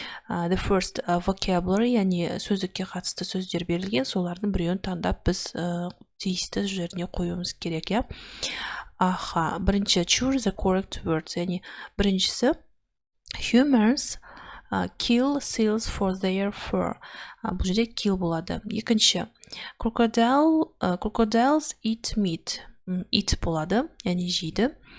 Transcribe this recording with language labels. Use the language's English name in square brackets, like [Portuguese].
[English] The first vocabulary, [Kazakh] яғни сөздікке қатысты сөздер берілген, солардың біреуін таңдап біз тиісті жеріне қоюымыз керек, бірінші [English] choose the correct words, [Kazakh] яғни біріншісі [English] humans kill seals for their fur. [Kazakh] Бұл жерде kill болады. Екінші [English] crocodiles eat meat. [Kazakh] Eat болады, яғни жейді.